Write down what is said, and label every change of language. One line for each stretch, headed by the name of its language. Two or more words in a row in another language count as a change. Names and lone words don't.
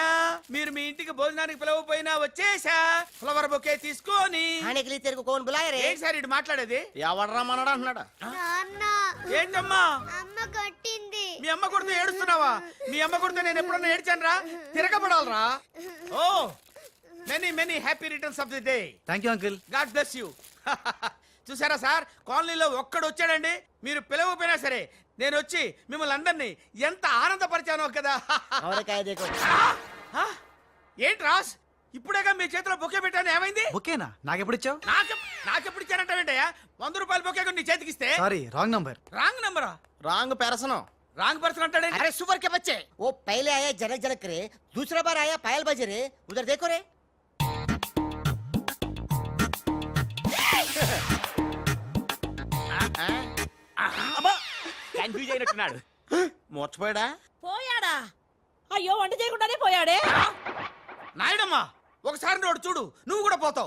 Telugu: మీరు మీ ఇంటికి భోజనానికి పిలవపోయినా వచ్చేసా.
English: flower bouquet
Telugu: తీసుకొని. ఏంటి సార్ ఇటు మాట్లాడేది? ఎవడరా మనడు అంటున్నాడా? ఏంటమ్మా? మీ అమ్మ కొడుతూ ఏడుస్తున్నావా? మీ అమ్మ కొడుతూ నేను ఎప్పుడన్నా ఏడ్చాను రా? తిరగబడాలరా? ఓ,
English: Many happy returns of the day. Thank you uncle. God bless you.
Telugu: చూసారా సార్, కాలనీలో ఒక్కడు వచ్చాడండి. మీరు పిలవపోయినా సరే నేను వచ్చి మిమ్మల్ని అందరినీ ఎంత ఆనందపరిచానో కదా. ఏంటి రాస్, ఇప్పుడేగా మీ చేతిలో బొకే పెట్టాను, ఏమైంది? బొకేనా? నాకెప్పుడు ఇచ్చావు? నాకెప్పుడు ఇచ్చానంటావేంటయ్యా? 100 రూపాయల బొకే నీ చేతికి ఇస్తే.
English: Sorry, wrong number. wrong numbera? wrong perasanam. wrong person
Telugu: అంటాడే
Hindi: अरे सुपर के बच्चे वो पहले आया जनक जनक रे दूसरा बार आया पायल बजे रे उधर देखो रे
Telugu: కన్ఫ్యూజ్ అయినట్టున్నాడు మోర్చిపోయాడా పోయాడా అయ్యో వంట చేయకుండానే పోయాడే నాయుడమ్మా ఒకసారి నోడు చూడు నువ్వు కూడా పోతావు